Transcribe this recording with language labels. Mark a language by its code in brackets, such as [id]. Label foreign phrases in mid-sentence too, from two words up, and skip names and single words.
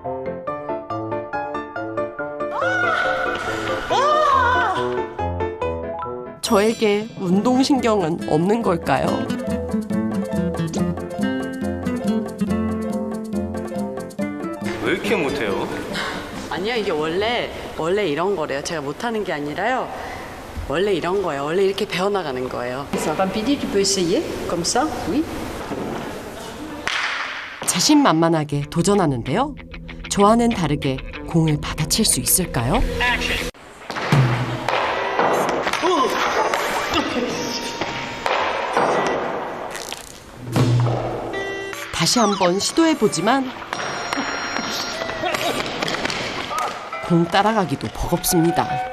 [ko] 저에게 운동신경은 없는 걸까요? 왜 이렇게 못해요? 아니요, 이게 원래 이런 거래요. 제가 못하는 게 아니라요. 원래 이런 거예요. 원래 이렇게 배워나가는 거예요. [fr] Pampidi, tu peux essayer, comme ça, oui. [ko] 자신만만하게 도전하는데요. 저와는 다르게 공을 받아칠 수 있을까요? 다시 한번 시도해보지만 공 따라가기도 버겁습니다.